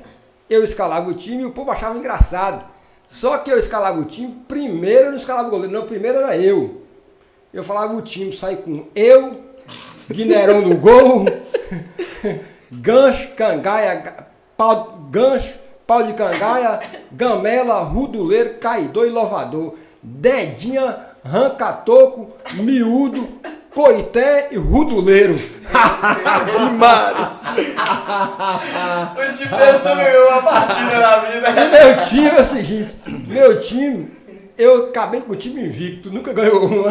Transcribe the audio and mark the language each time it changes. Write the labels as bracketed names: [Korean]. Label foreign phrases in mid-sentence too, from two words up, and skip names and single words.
[Portuguese] Eu escalava o time e o povo achava engraçado. Só que eu escalava o time, primeiro eu não escalava o goleiro, não, primeiro era eu. Eu falava o time, saí com eu, Guinerão no gol, gancho, cangaia, pau de cangaia, gamela, ruduleiro, caidor e louvador, dedinha, ranca-toco, miúdo, coité e ruduleiro. O time desse não ganhou uma partida na vida. E meu time é o seguinte, eu acabei com o time invicto, nunca ganhou uma.